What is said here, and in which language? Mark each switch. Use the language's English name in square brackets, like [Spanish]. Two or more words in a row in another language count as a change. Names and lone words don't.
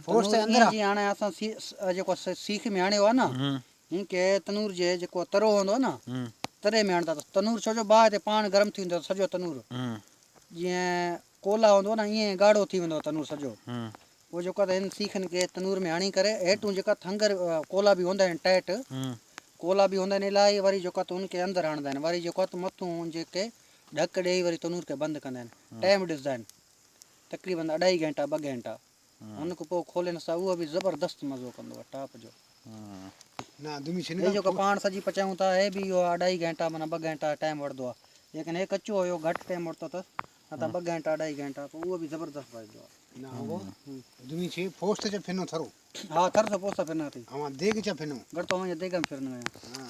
[Sindhi] तनूर जीअं हाणे असां जेको सीख में आणियो आहे न हीअं के तनूर जे जेको तरो हूंदो आहे न तरे में आणंदा अथसि तनूर छो जो बाहि ते पाण गरम थी वेंदो सॼो तनूर जीअं कोला हूंदो न ईअं गाढ़ो थी वेंदो तनूर सॼो पोइ जेको आहे हिन सीखनि खे तनूर में हणी करे हेठूं जेका थंगर कोला बि हूंदा आहिनि टाइट कोला बि हूंदा आहिनि इलाही वरी जेको आहे त हुनखे अंदरि हणंदा आहिनि वरी जेको आहे त मथूं जेके ढक ॾेई वरी तनूर खे बंदि कंदा आहिनि टाइम ॾिसंदा आहिनि तक़रीबन 2.5 घंटा 2 घंटा हुनखां पोइ खोलण सां उहो बि ज़बरदस्त मज़ो कंदो आहे टॉप जो हे जेको पाण सॼी पचायूं था हे बि इहो 2.5 घंटा माना 2 घंटा टाइम वठंदो आहे लेकिन हे कचो हुयो घटि टाइम वठंदो अथसि न त 2 घंटा 2.5 घंटा पोइ उहो बि ज़बरदस्त वाइदो आहे हा थर सां पोइ फिरना अथई घटि तो वञे देग में फिरना आहियां